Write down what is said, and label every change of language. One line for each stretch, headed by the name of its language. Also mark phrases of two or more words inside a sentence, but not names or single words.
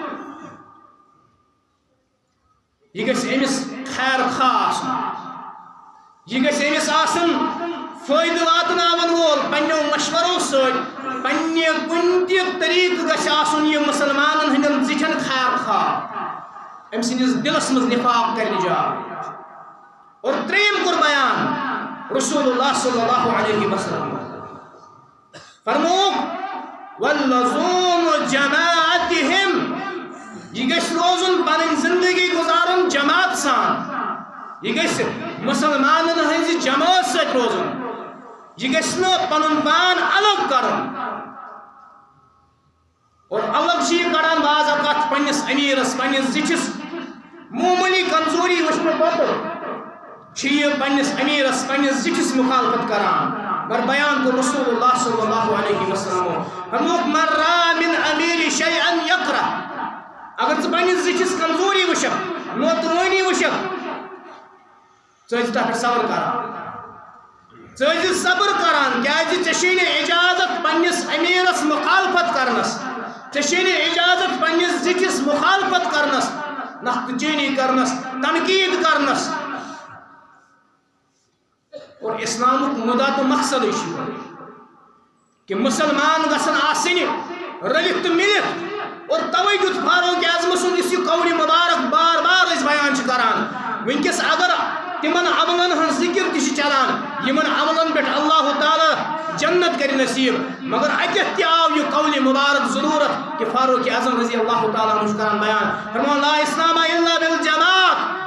Kashmiri: یہ گژھِ امس خیر خواہ آسن یہ گژھِ امس آسن فائدہ واتناون وول پننو مشورو سۭتۍ پننہِ کُنہِ تہِ طریقہٕ گژھِ آسُن یہِ مسلمانن ہٕنٛدٮ۪ن زِٹھٮ۪ن خیر خواہ أمۍ سٕنٛدِس دِلس منٛز نفاق کرِ نجات اور ترٛیٚیِم کوٚر بیان
Arabic: رسول اللہ صلی اللہ علیہ وسلم
Kashmiri: فرموک
Arabic: واللزوم جماعتہم
Kashmiri: یہ گژھِ روزُن پنٕنۍ زندگی گزارُن جماعت سان یہ گژھِ مسلمانن ہٕنٛزِ جماعت سۭتۍ روزُن یہ گژھِ نہٕ پنُن پان الگ کرُن اور الگ چھ یہ کڑان بعض اوقات پننس امیرس پننس زٹھس معمولی کمزوری وچھنہٕ پتہٕ چھ یہ پننس امیرس پننس زٹھس مخالفت کران مگر بیان کو
Arabic: رسول اللہ صلی اللہ علیہ وسلم
Kashmiri: فرموک
Arabic: من را من امیر شیئا یکرہ
Kashmiri: اگر ژٕ پننِس زِٹھِس کمزوری وٕچھکھ نوتوٲنی وٕچھکھ ژٕ ٲسۍ تتھ پٮ۪ٹھ صبر کران ژٕ ٲسۍ صبر کران کیازِ ژےٚ چھے نہٕ اجازت پننِس امیرس مخالفت کرنس ژےٚ چھے نہٕ اجازت پننِس زِٹھِس مخالفت کرنس نقد چینی کرنس تنقید کرنس اور اسلامک مدعا تو مقصد کہ مسلمان گژھن آسٕنۍ رٔلِتھ تہٕ مِلِتھ اور توے دیُت فاروق اعظم سُنٛد یُس یہِ قول مبارک بار بار أسۍ بیان چھِ کران ونکیٚس اگر تمن عملن ہٕنٛز ذکر تہِ چھِ چلان یمن عملن پٮ۪ٹھ اللہ تعالیٰ جنت کرِ نصیب مگر اتٮ۪تھ تہِ آو یہِ قول مبارک ضروٗرت کہ فاروق اعظم
Arabic: رضی اللہ تعالیٰ عنہ
Kashmiri: چھُ کران بیان فرمان
Arabic: لا اسلام الا بالجماعت